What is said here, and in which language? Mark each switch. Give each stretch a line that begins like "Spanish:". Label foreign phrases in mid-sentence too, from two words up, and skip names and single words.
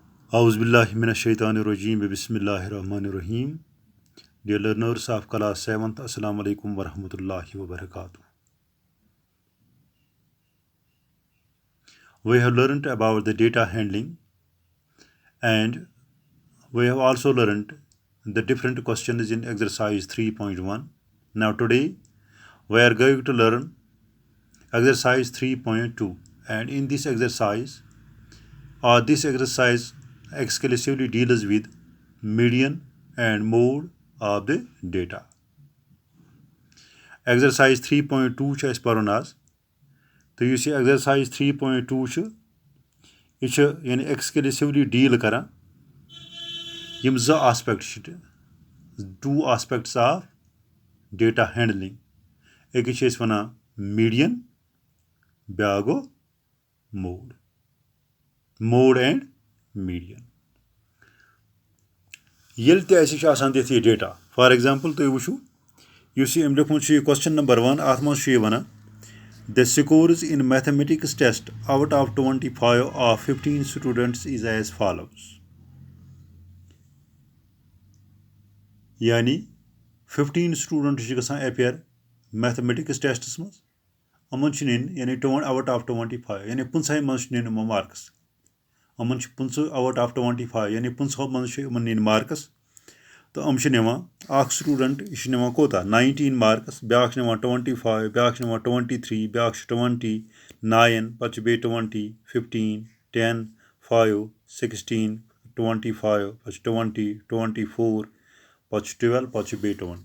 Arabic: أعوذ بالله من الشيطان الرجيم. بسم الله الرحمن الرحيم.
English: Dear learners of class 7th,
Arabic: السلام عليكم ورحمة الله وبركاته.
English: We have learned about the data handling and we have also learned the different questions in exercise 3.1. Now today we are going to learn exercise 3.2, and in this exercise exclusively deals with median and mode of the data.
Kashmiri: Exercise 3.2 چھِ أسۍ پَرُن آز تہٕ یُس یہِ exercise 3.2 چھُ یہِ چھُ یعنی
English: exclusively deal
Kashmiri: کران یِم زٕ آسپیکٹ چھِ
English: 2 aspects of data handling.
Kashmiri: أکِس چھِ أسۍ وَنان median, بیٛاکھ گوٚو
English: mode and median.
Kashmiri: ییٚلہِ تہِ اَسہِ چھُ آسان دِتھ یہِ ڈیٹا
English: for example
Kashmiri: تُہۍ وٕچھِو یُس یہِ أمۍ لیوٗکھمُت چھُ یہِ
English: question number 1
Kashmiri: اَتھ منٛز چھُ یہِ وَنان
English: the scores in mathematics test out of 25 of 15 students is as follows.
Kashmiri: یعنی
English: 15 students
Kashmiri: چھِ گژھان
English: appear mathematics testس
Kashmiri: منٛز یِمن چھِ نِنۍ یعنی
English: out of 25
Kashmiri: یعنی 15 منٛز چھِ نِنۍ یِمو مارکٕس یِمن چھِ 15
English: out of 25
Kashmiri: یعنی 15 منٛز چھِ یِمن نِنۍ مارکٕس تہٕ یِم چھِ نِوان اکھ سٹوٗڈنٛٹ یہِ چھُ نِوان کوتاہ 19 مارکٕس بیٛاکھ چھِ نِوان 25 بیٛاکھ چھِ نِوان 23 بیٛاکھ چھِ 29 پَتہٕ چھِ بیٚیہِ 20 15 10 5 16 25 پَتہٕ چھِ 20 24 پَتہٕ چھِ 12 پَتہٕ چھِ بیٚیہِ 20.